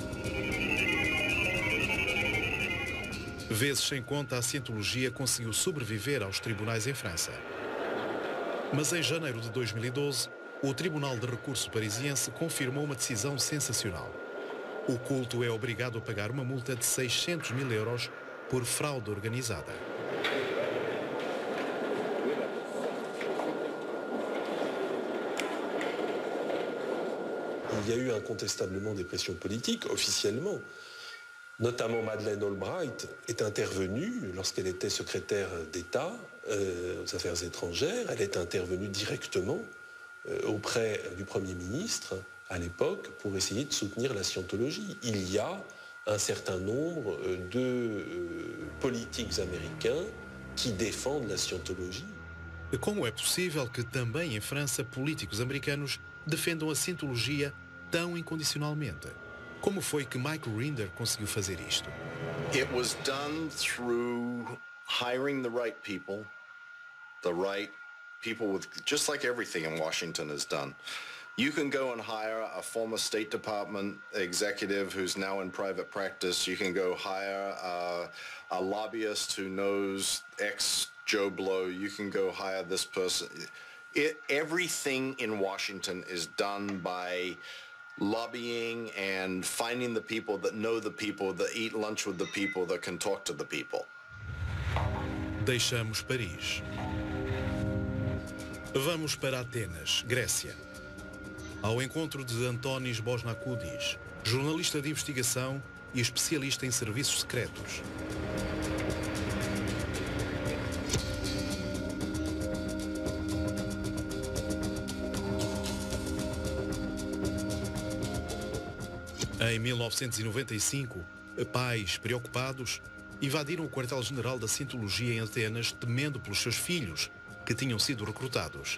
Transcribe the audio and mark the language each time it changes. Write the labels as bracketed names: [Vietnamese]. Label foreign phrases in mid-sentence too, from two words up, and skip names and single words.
[Portuguese] Vezes sem conta, a Scientologia conseguiu sobreviver aos tribunais em França. Mas em janeiro de 2012, o Tribunal de Recurso Parisiense confirmou uma decisão sensacional. O culto é obrigado a pagar uma multa de 600 mil euros por fraude organizada. [French] Il y a eu incontestablement des pressions politiques, officiellement. Notamment Madeleine Albright est intervenue lorsqu'elle était secrétaire d'État aux Affaires étrangères. Elle est intervenue directement auprès du Premier ministre à l'époque pour essayer de soutenir la Scientologie. Il y a un certain nombre de politiques américains qui défendent la Scientologie. [Portuguese] Como é possível que também em França políticos americanos defendam a Scientologia tão incondicionalmente? Como foi que Michael Rinder conseguiu fazer isto? [English] It was done through hiring the right people with, just like everything in Washington is done. You can go and hire a former State Department executive who's now in private practice. You can go hire a lobbyist who knows ex-Joe Blow. You can go hire this person. Everything in Washington is done by lobbying and finding the people that know the people, that eat lunch with the people, that can talk to the people. [Portuguese] Deixamos Paris. Vamos para Atenas, Grécia. Ao encontro de Antónis Bosnakoudis, jornalista de investigação e especialista em serviços secretos. Em 1995, pais preocupados invadiram o quartel-general da Scientologia em Atenas, temendo pelos seus filhos, que tinham sido recrutados.